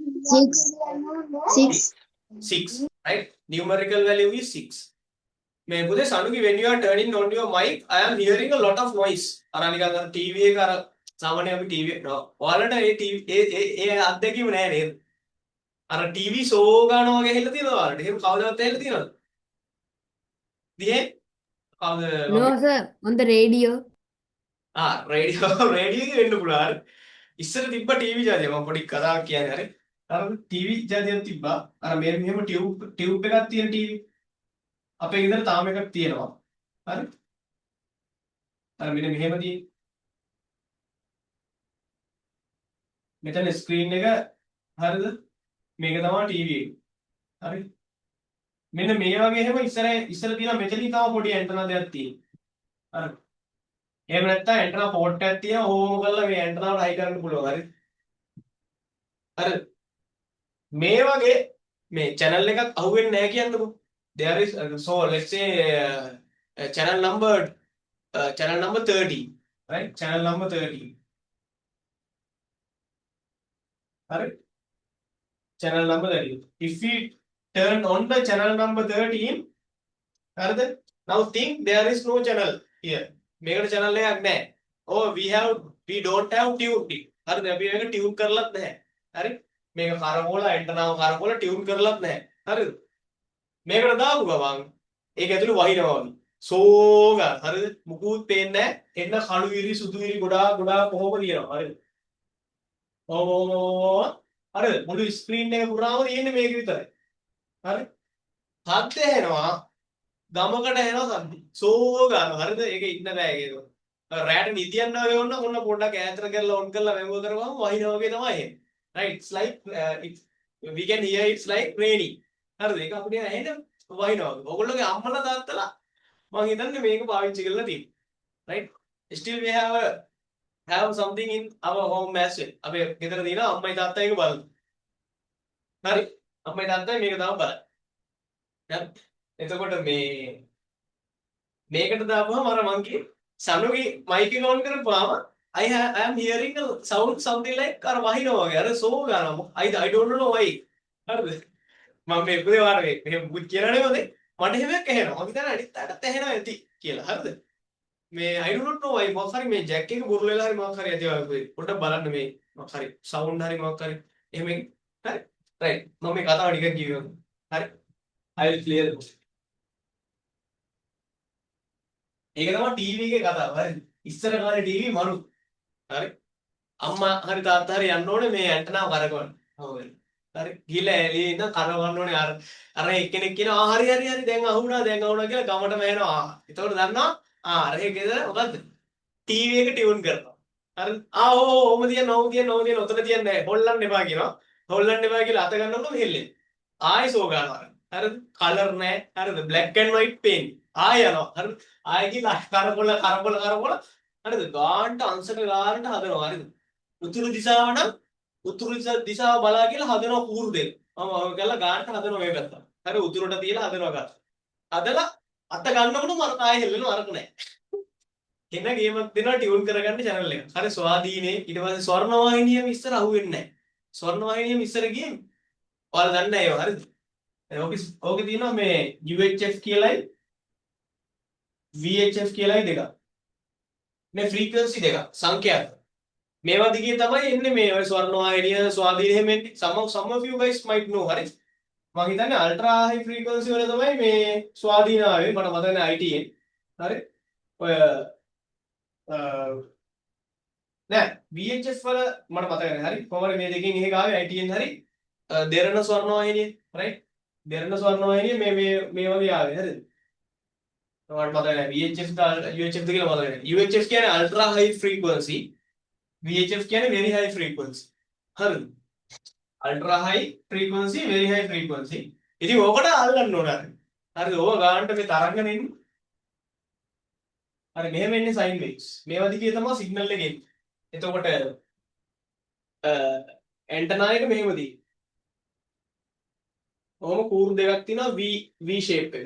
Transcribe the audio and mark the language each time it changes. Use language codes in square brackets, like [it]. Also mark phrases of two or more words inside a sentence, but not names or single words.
[en] 6. 6. 6, right? Numerical value is 6. Budhe, Sanugi, when you are turning on your mic, I am hearing a lot of noise. Aranika TV TV. No. All TV. [si] අර [en] TV show [si] ගන්නවා වගේ හෙල්ල තියෙනවා. එහෙම කවදාවත් හෙල්ල තියෙනවද? දිහේ කවුද [en] No, [si] මම [en] sir. On the radio. [si] රේඩියෝ රේඩියෝ එකේ වෙන්න පුළුවන්. හරි. ඉස්සර තිබ්බ ටීවී ජාතිය මම පොඩි කතාවක් කියන්නේ හරි. අර ටීවී ජාතියක් තිබ්බා. අර මෙහෙම ටියුබ් එකක් තියෙන ටීවී. අපේ ගෙදර තාම එකක් තියෙනවා. හරි. අර මෙන්න මෙහෙම තියෙන. මෙතන ස්ක්‍රීන් එක හරිද? මේක තමයි ටීවී එක. හරි. මෙන්න මේ වගේ එහෙම ඉස්සර තියෙන මෙතනින් තව පොඩි ඇන්ටනා දෙකක් තියෙනවා. හරි. එහෙම නැත්නම් ඇන්ටනා පෝට් එකක් තියෙනවා. ඕම කරලා මේ ඇන්ටනාවට හයි කරන්න පුළුවන්. හරි. හරි. මේ වගේ මේ channel එකක් අහුවෙන්නේ නැහැ කියන්නකො. [en] There is so let's say channel number 30, right? Channel number 30. Correct? Channel number 30. If we turn on the channel number 13, correct? Now think there is no channel here. [si] මේකට channel එකක් නැහැ. [en] Oh, we don't have tune. [si] හරිද? අපි මේක tune කරලත් නැහැ. හරි? මේක කරකෝල ඇන්ටනාව කරකෝල tune කරලත් නැහැ. හරිද? මේකට දාපු ගමන් ඒක ඇතුළේ වහිනවා වගේ. සෝගා හරිද? මුකුත් පේන්නේ නැහැ. එන්න කළු ඉරි සුදු ඉරි ගොඩාක් කොහොම තියෙනවා. හරිද? ඕ හරිද? මුළු ස්ක්‍රීන් එක පුරාම තියෙන්නේ මේක විතරයි. හරි? සද්ද එනවා. ගමකට එනවා සද්ද. සෝගා හරිද? ඒක ඉන්න බෑ ඒක. රැට නිදියන්න වගේ වුණා මොන පොඩ්ඩක් ඈතට කරලා ඔන් කරලා මෙමෝ කරපුවම වහිනා වගේ තමයි එන්නේ. [en] Right? It's like we can hear it's like raining. [si] හරිද? ඒක අපිට ඇහෙන වහිනවා. ඔයගොල්ලෝගේ අම්මලා තාත්තලා මම හිතන්නේ මේක පාවිච්චි කරලා තියෙනවා. [en] Right? Still we have something in our home as well. [si] අපේ ගෙදර තියෙන අම්මයි තාත්තයි එක බලන්න. හරි? අම්මයි තාත්තයි මේක තමයි බලන්නේ. හරි? එතකොට මේකට දාපුවම අර මං කියේ සනුගේ මයික් එක ඔන් කරපුවාම [en] I am hearing a sound something like [si] අර වහිනවා වගේ. අර සෝ ගන්නවා. [en] I don't know why. [si] හරිද? මම මේ පුතේ වාරේ මෙහෙම බුත් කියලා නෙමෙයි මට එහෙම එකක් ඇහෙනවා. මම හිතන්නේ අනිත් අයටත් ඇහෙනවා ඇති කියලා. හරිද? මේ [en] I don't know why [si] මොකක් හරි මේ ජැක් එක බුරුල වෙලා හරි මොකක් හරි ඇති වගේ. පොඩ්ඩක් බලන්න මේ මොකක් හරි සවුන්ඩ් හරි මොකක් හරි එහෙම හරි. රයිට්. මම මේ කතාව නිකන් කියනවා. හරි. [en] I will clear the book. [si] ඒක තමයි ටීවී එකේ කතාව. හරි. ඉස්සර කාලේ ටීවී මරු. හරි. අම්මා හරි තාත්තා හරි යන්න ඕනේ මේ ඇන්ටනාව කරකවන්න. හොයන්න. හරි. ගිහලා එළියේ ඉඳන් කරවන්න ඕනේ අර එක්කෙනෙක් කියනවා හරි දැන් අහුණා කියලා ගමටම එනවා. එතකොට දන්නවා අර ඒකේද මොකද්ද? ටීවී එක ටියුන් කරනවා. හරි. ඕම තියන්න ඔතන තියන්නේ නැහැ. හොල්ලන්න එපා කියනවා. හොල්ලන්න එපා කියලා අත ගන්නකොට මෙහෙල්ලෙන්නේ. ආයෙ සෝ ගන්නවා. හරිද? කලර් නැහැ. හරිද? [en] black and white paint. [si] ආයෙ යනවා. හරිද? ආයෙ ගිහලා කරකොල හරිද? ගාන්ට අංශක ගානට හදනවා. හරිද? උතුරු දිශාව නම් උතුරු දිශාව බලා කියලා හදනවා කූරු දෙක. මම ඔය කරලා ගානට හදනවා මේ පැත්ත. හරි උතුරට තියලා හදනවා ගන්න. හදලා අත ගන්නකොට මර ආයෙ හෙල්ලෙනවා අරක නැහැ. එන ගේමක් දෙනවා ටියුන් කරගන්න channel එක. හරි ස්වාධීනේ ඊට පස්සේ ස්වර්ණවාහිනියම ඉස්සර අහුවෙන්නේ නැහැ. ස්වර්ණවාහිනියම ඉස්සර ගියේ ඔයාලා දන්නේ නැහැ ඒවා හරිද? ඕකේ තියෙනවා මේ UHF කියලායි VHF කියලායි දෙකක්. මේ ෆ්‍රීකවන්සි දෙකක් සංඛ්‍යාත. මේවා දිගේ තමයි එන්නේ මේ ඔය ස්වර්ණවාහිනිය ස්වාධීන එහෙම එන්නේ. [en] some of you guys might know හරි. [si] මම හිතන්නේ [en] ultra high frequency [si] වල තමයි මේ ස්වාධීන ආවේ. මට මතක නැහැ ITN. හරි. ඔය නෑ VHF වල මට මතක නැහැ. හරි. කොහොමද මේ දෙකෙන් එකක ආවේ ITN හරි. දෙරණ ස්වර්ණවාහිනිය right. දෙරණ ස්වර්ණවාහිනිය මේ වගේ ආවේ හරිද? මට මතක නැහැ VHF UHF ද කියලා මතක නැහැ. [en] UHF කියන්නේ ultra high frequency. VHF කියන්නේ very high frequency. හරිද? ultra high frequency very high frequency. [si] ඉතින් ඕකට අල්ලන්න ඕන හරි. හරිද? ඕක ගන්නට මේ තරංගනේ ඉන්නේ. හරි මෙහෙම එන්නේ [en] sine waves. [si] මේවා දිගේ තමයි සිග්නල් එක එන්නේ. එතකොට ඇන්ටනා එක මෙහෙම දී. ඔහොම කූරු දෙකක් තියෙනවා [en] V shape [si] එක.